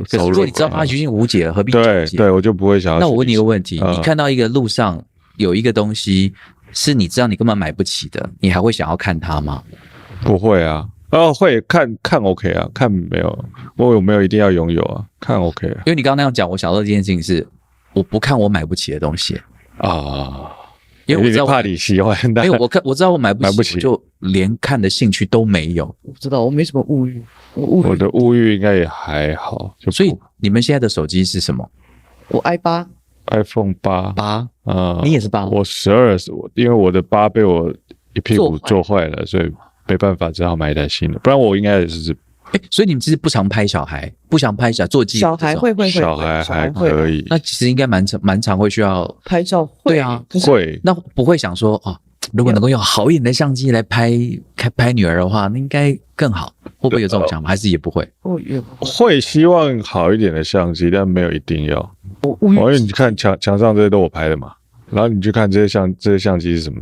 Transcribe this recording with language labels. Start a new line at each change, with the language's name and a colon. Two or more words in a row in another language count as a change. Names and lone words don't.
Chinese: 可是如果你知道它已經無解了，何必解？对，我就不会想要。那我問你一個問題：你看到一個路上有一個東西是你知道你根本買不起的，你還會想要看它嗎？不會啊。會看 OK 啊，看沒有，我有沒有一定要擁有啊？看 OK 啊。因為你剛剛那樣講，我想到這件事情是，我不看我買不起的東西啊，因為我知道怕你喜歡，但我知道我買不起，我就連看的興趣都沒有。我不知道，我沒什麼物欲，我的物欲應該也還好。所以你們現在的手機是什麼？我 iPhone 8，你也是8？我12，因為我的8被我一屁股坐壞了，所以沒辦法，只好買一台新的，不然我應該也是。所以你們其實不常拍小孩，不想拍座機，小孩會，小孩還可以。那其實應該蠻常會需要拍照，對啊，會。那不會想說如果能夠用好一點的相機來拍女兒的話，那應該更好。會不會有這種想法？還是也不會？會希望好一點的相機，但沒有一定要。因為你看牆上這些都我拍的嘛，然後你去看這些相機是什麼？